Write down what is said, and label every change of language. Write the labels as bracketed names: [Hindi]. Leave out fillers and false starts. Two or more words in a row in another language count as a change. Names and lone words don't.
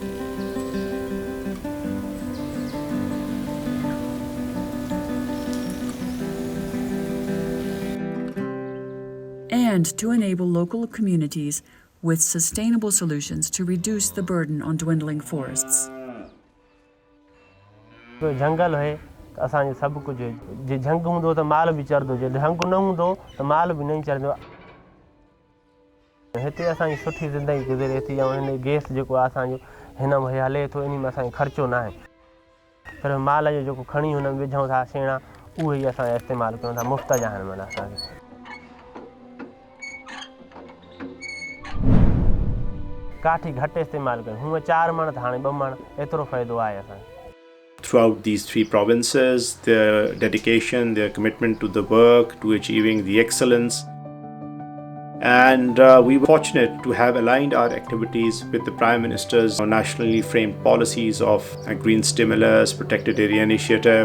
[English] And to enable local communities with sustainable solutions to reduce the burden on dwindling forests. [Sindhi] तो जंगल है तो असांजो सब कुछ जे झंग हूंदो तो माल भी चरदो जे झंग न हूंदो तो माल भी नहीं चरदो हिते असांजी सुठी ज़िंदगी गुज़रे थी ऐं हिन गैस जेको आहे असांजो हिन में हले थो इन में असांखे ख़र्चो न आहे पर माल जो जेको खणी हुन में विझूं था छेणा उहे ई असां इस्तेमालु कयूं था मुफ़्त जा आहिनि माना असांखे काठी घटि इस्तेमालु कयूं हूअं 4 मण त हाणे 2 मण एतिरो फ़ाइदो आहे असांखे [English] Throughout these 3 provinces, their dedication, their commitment to the work, to achieving the excellence. And we were fortunate to have aligned our activities with the Prime Minister's nationally framed policies of green stimulus, protected area initiative.